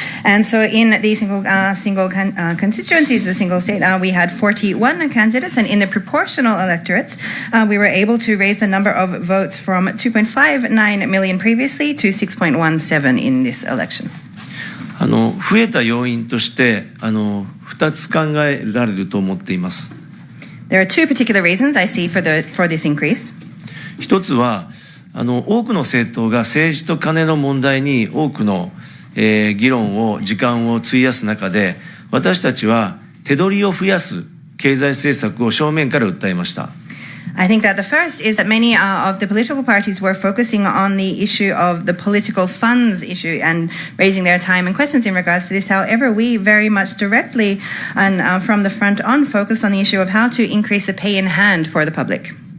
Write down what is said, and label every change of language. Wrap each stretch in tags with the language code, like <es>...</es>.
<en>And so in the single constituencies, the single state, we had 41 candidates, and in the proportional electorates, we were able to raise the number of votes from 2.59 million previously to 6.17 in this election.</en> <ja>増えた要因として2つ考えられると思っています。</ja> <en>There are two particular reasons I see for this increase.</en> <ja>一つは多くの政党が政治と金の問題に多くの、議論を時間を費やす中で、私たちは手取りを増やす経済政策を正面から訴えました。</ja> <en>I think that the first is that many of the political parties were focusing on the issue of the political funds issue and raising their time and questions in regards to this. However, we very much directly and from the front on focused on the issue of how to increase the pay in hand for the public.</en>